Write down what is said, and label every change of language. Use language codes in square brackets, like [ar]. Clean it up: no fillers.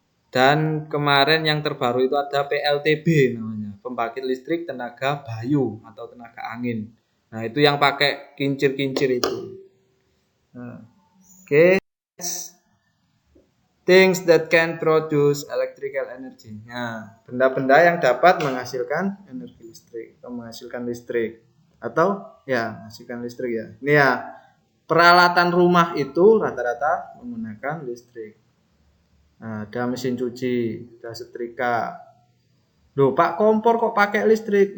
[id] Dan kemarin yang terbaru itu ada PLTB namanya, pembangkit listrik tenaga bayu atau tenaga angin. Nah, itu yang pakai kincir-kincir itu. Nah, okay. [en] Things that can produce electrical energy. [id] Nah, benda-benda yang dapat menghasilkan energi listrik atau menghasilkan listrik atau ya menghasilkan listrik ya. Ini ya, peralatan rumah itu rata-rata menggunakan listrik. Nah, ada mesin cuci, ada setrika. Loh, Pak, kompor kok pakai listrik?